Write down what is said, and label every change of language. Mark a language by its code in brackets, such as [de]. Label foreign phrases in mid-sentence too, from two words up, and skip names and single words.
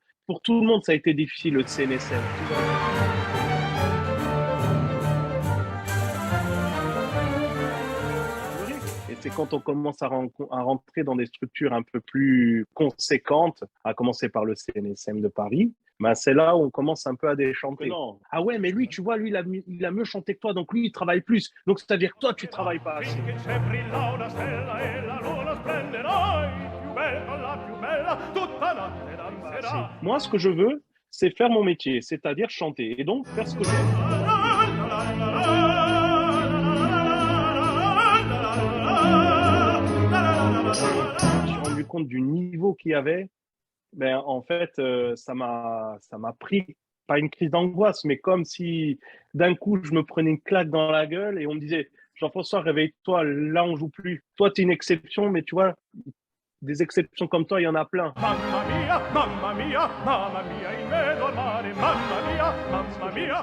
[fr] Pour tout le monde, ça a été difficile le CNSM, tout va bien. Et c'est quand on commence à rentrer dans des structures un peu plus conséquentes, à commencer par le CNSM de Paris, ben c'est là où on commence un peu à déchanter. Non. Ah ouais, mais lui, tu vois, lui, il a mieux chanté que toi, donc lui, il travaille plus. Donc c'est-à-dire que toi, tu travailles pas assez. [it] finché c'è brilla una stella e la luna splenderà, il più bello, la più bella, tutta notte danzerà. [fr] Moi, ce que je veux, c'est faire mon métier, c'est-à-dire chanter, et donc faire ce que j'aime. Je me suis rendu compte du niveau qu'il y avait. Ben, en fait, ça m'a pris, pas une crise d'angoisse, mais comme si d'un coup, je me prenais une claque dans la gueule et on me disait, Jean-François, réveille-toi, là, on joue plus. Toi, tu es une exception, mais tu vois, des exceptions comme toi, il y en a plein. [it] Mamma mia, in mezzo al mare, mamma mia.